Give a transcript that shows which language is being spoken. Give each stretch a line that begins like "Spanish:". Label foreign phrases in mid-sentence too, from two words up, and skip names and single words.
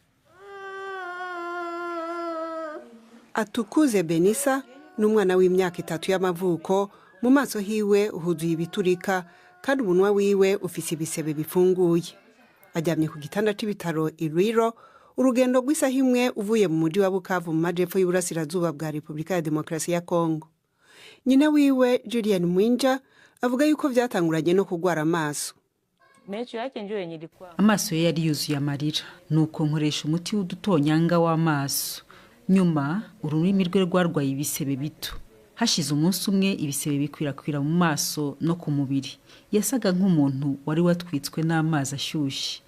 Rundi: Atukuze Benisa n'umwana w'imyaka 3 y'amavuko, mu maso hiwe huzuye ibiturika kandi umunwa wiwe ufise ibisebe bifunguye. Ajyamye ku gitanda c'ibitaro Irwiro, urugendo rw'isaha imwe uvuye mu mujyi wa Bukavu mu majepfo y'uburasirazuba bwa Republika ya Demokarasi ya Kongo. Nyina wiwe Julian Mwinja avuga yuko vyatanguranye no kugwara amaso.
Kinyarwanda: Amaso ye yari yuzuye amarira, nuko nkoresha umuti w'udutonyanga w'amaso. Nyuma ururimi rwe rwarwaye ibisebe bito. Hashize umunsi umwe ibisebe bikwirakwira mu maso no ku mubiri. Yasaga nk'umuntu wari watwitswe n'amazi ashyushye.